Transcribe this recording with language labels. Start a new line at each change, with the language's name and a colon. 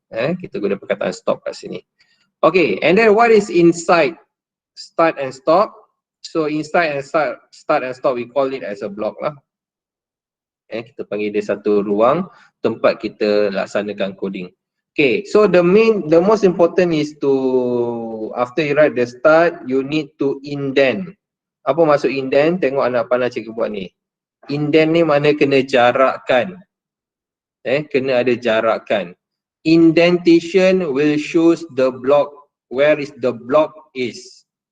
Malay: Kita guna perkataan stop kat sini.
English: Okay, and then what is inside start and stop? So inside and start and stop, we call it as a block lah.
Malay: Kita panggil dia satu ruang tempat kita laksanakan coding.
English: Okay, so the most important is to, after you write the start, you need to indent.
Malay: Apa maksud indent? Tengok anak panah cikgu buat ni. Indent ni mana kena jarakkan. Kena ada jarakkan.
English: Indentation will shows the block, where is the block is.